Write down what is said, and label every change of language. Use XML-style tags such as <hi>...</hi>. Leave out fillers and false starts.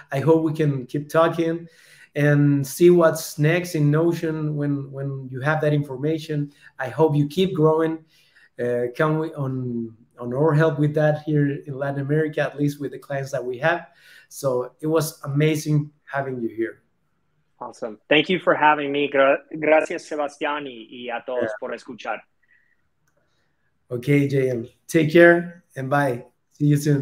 <en>I hope we can keep talking and see what's next in Notion when you have that information. I hope you keep growing. Can we on our help with that here in Latin America, at least with the clients that we have. So it was amazing having you here. Awesome. Thank you for having me.</en> <es>Gracias, Sebastián, y a todos por escuchar.</es> <en>Okay, JM. Take care and bye. See you soon.</en>